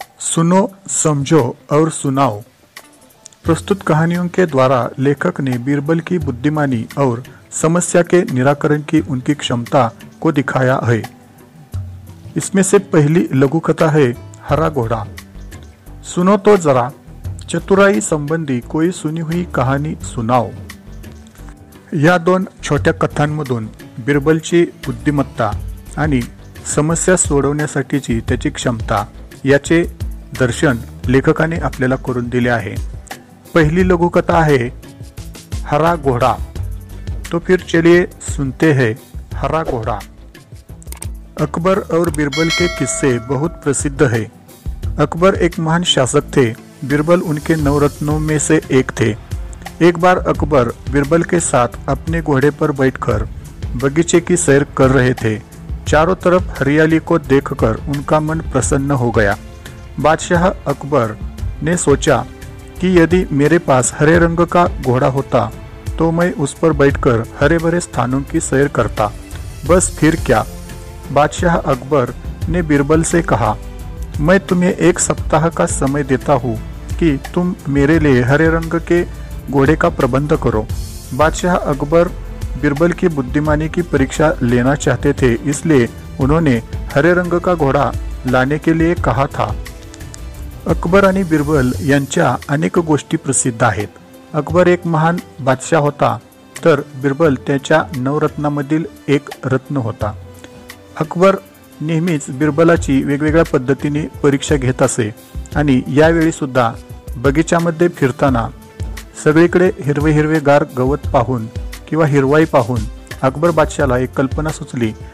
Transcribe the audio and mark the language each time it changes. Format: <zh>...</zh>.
<hi>सुनो, समझो और सुनाओ। प्रस्तुत कहानियों के द्वारा लेखक ने बीरबल की बुद्धिमानी और समस्या के निराकरण की उनकी क्षमता को दिखाया है। इसमें से पहली लघु कथा है हरा घोड़ा। सुनो तो जरा, चतुराई संबंधी कोई सुनी हुई कहानी सुनाओ।</hi> <mr>या 2 छोट्या कथांमधून बीरबलची बुद्धिमत्ता आणि समस्या सोडवण्यासाठीची त्याची क्षमता याचे दर्शन लेखकाने आपल्याला करून दिले आहे।</mr> <hi>पहली लघुकथा है हरा घोड़ा। तो फिर चलिए सुनते हैं हरा घोड़ा। अकबर और बीरबल के किस्से बहुत प्रसिद्ध है। अकबर एक महान शासक थे। बीरबल उनके नवरत्नों में से एक थे। एक बार अकबर बीरबल के साथ अपने घोड़े पर बैठकर बगीचे की सैर कर रहे थे। चारों तरफ हरियाली को देखकर उनका मन प्रसन्न हो गया। बादशाह अकबर ने सोचा कि यदि मेरे पास हरे रंग का घोड़ा होता तो मैं उस पर बैठकर हरे भरे स्थानों की सैर करता। बस फिर क्या। बादशाह अकबर ने बीरबल से कहा, मैं तुम्हें 1 सप्ताह का समय देता हूँ कि तुम मेरे लिए हरे रंग के घोड़े का प्रबंध करो। बादशाह अकबर बीरबल की बुद्धिमानी की परीक्षा लेना चाहते थे, इसलिए उन्होंने हरे रंग का घोड़ा लाने के लिए कहा था।</hi> <mr>अकबर आणि बीरबल यांच्या अनेक गोष्टी प्रसिद्ध आहेत। अकबर एक महान बादशाह होता, तर बीरबल त्याच्या नवरत्नामधील एक रत्न होता। अकबर नेहमीच बीरबलाची वेगवेगळ्या पद्धतीने परीक्षा घेत असे आणि यावेळी सुद्धा बगीच्यामध्ये फिरताना सगळीकडे हिरवे हिरवेगार गवत पाहून किंवा हिरवाई पाहून अकबर बादशाला एक कल्पना सुचली।</mr>